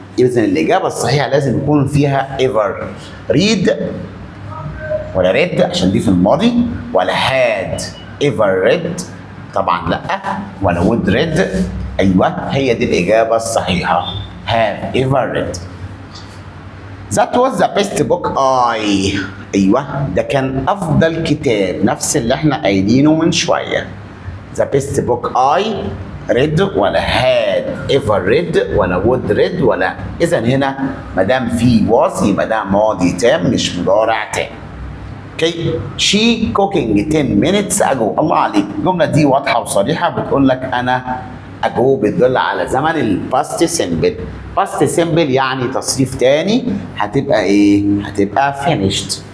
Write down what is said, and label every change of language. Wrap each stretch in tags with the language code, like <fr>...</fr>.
<ar>اذا الاجابه الصحيحه لازم يكون فيها ايفر. ريد ولا ريد عشان دي في الماضي، ولا</ar> <en>had ever read</en> <ar>طبعا لا، ولا وود ريد. ايوه هي دي الاجابه الصحيحه</ar> <en>Have ever read. That was the best book I.</en> <ar>ايوه ده كان افضل كتاب، نفس اللي احنا قايلينه من شويه.</ar> <en>The best book I read ولا had ever read ولا would read ولا.</en> <ar>اذا هنا ما دام في was يبقى ده ماضي تام مش مضارع تام. اوكي</ar> <en>she cooking 10 minutes ago.</en> <ar>الله عليك الجمله دي واضحه وصريحه، بتقول لك انا ago بتدل على زمن الباست سيمبل. باست سيمبل يعني تصريف تاني، هتبقى ايه؟ هتبقى finished.</ar>